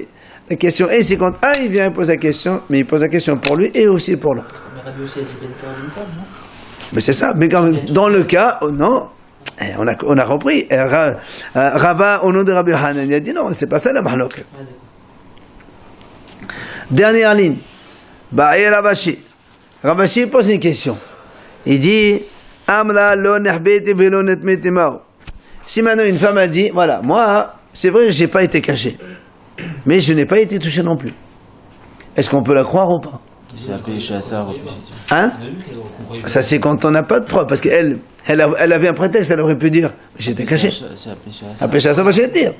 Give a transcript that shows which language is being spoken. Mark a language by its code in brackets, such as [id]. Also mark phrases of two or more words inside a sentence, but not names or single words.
[fr] La question est, c'est quand il vient, il pose la question, mais il pose la question pour lui et aussi pour l'autre. Mais c'est ça, mais quand, dans le cas, non, on a repris. Rava, au nom de Rabbi Hanan, il a dit non, c'est pas ça la mahlok. Dernière ligne. [he] בעי רב אשי. [fr] Ravashi pose une question. Il dit, [he] אמרה לא נחבאתי ולא נטמאתי ממנו. [fr] Si maintenant une femme a dit, voilà, moi, c'est vrai, j'ai pas été caché, mais je n'ai pas été touché non plus. Est-ce qu'on peut la croire ou pas? Hein? Ça c'est quand on n'a pas de preuve, parce qu'elle avait un prétexte, elle aurait pu dire, j'étais caché. Après ça va chez dire.